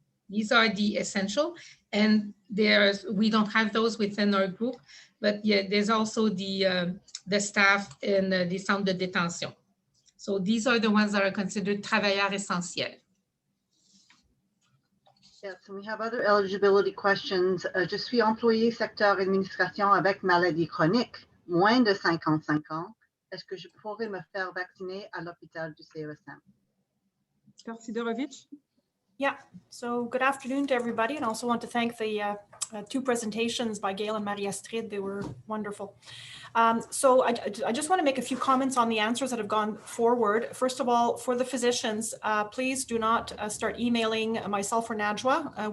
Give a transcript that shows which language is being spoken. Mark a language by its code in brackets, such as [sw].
[en] These are the essential, and we don't have those within our group, but yeah, there's also the staff in the centre de détention. So these are the ones that are considered [fr] travailleurs essentiels. [en] Yes, and we have other eligibility questions. [fr] Je suis employé secteur administration avec maladie chronique, moins de 55 ans. Est-ce que je pourrais me faire vacciner à l'hôpital du CUSM? [en] Dr. Sidorovic? Yeah, so good afternoon to everybody, and also want to thank the two presentations by Gail and Marie-Astrid. They were wonderful. So I just want to make a few comments on the answers that have gone forward. First of all, for the physicians, please do not start emailing myself or Najwa.